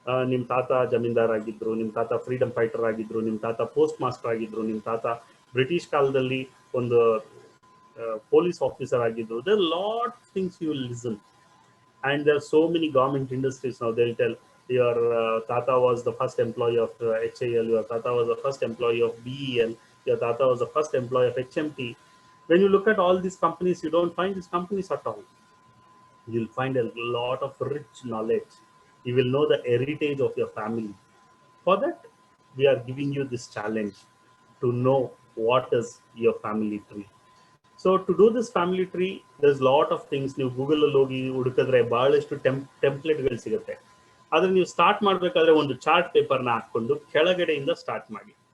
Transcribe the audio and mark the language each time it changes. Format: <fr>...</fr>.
<kn>ನಿಮ್ ತಾತ ಜಮೀನ್ದಾರ್ ಆಗಿದ್ರು, ನಿಮ್ ತಾತ ಫ್ರೀಡಮ್ ಫೈಟರ್ ಆಗಿದ್ರು, ನಿಮ್ ತಾತ ಪೋಸ್ಟ್ ಮಾಸ್ಟರ್ ಆಗಿದ್ರು, ನಿಮ್ ತಾತ ಬ್ರಿಟಿಷ್ ಕಾಲದಲ್ಲಿ ಒಂದು police officer ಆಗಿದ್ರು.</kn> <en>There are a lot of things you will listen. And there are so many government industries now. They'll tell your tata was the first employee of HAL, your tata was the first employee of BEL, your tata was the first employee of HMT. When you look at all these companies, you don't find these companies at all. You'll find a lot of rich knowledge. You will know the heritage of your family. For that, we are giving you this challenge to know what is your family tree. So to do this family tree, there's a lot of things.</en> <kn>ನೀವು Google ಅಲ್ಲಿ ಹೋಗಿ ಹುಡುಕಿದ್ರೆ ಬಹಳಷ್ಟು ಟೆಂಪ್ಲೇಟ್ಗಳು ಸಿಗುತ್ತೆ. ಆದ್ರೆ ನೀವು start ಮಾಡ್ಬೇಕಾದ್ರೆ ಒಂದು chart ಪೇಪರ್ನ ಹಾಕೊಂಡು ಕೆಳಗಡೆಯಿಂದ ಸ್ಟಾರ್ಟ್ ಮಾಡಿ.</kn>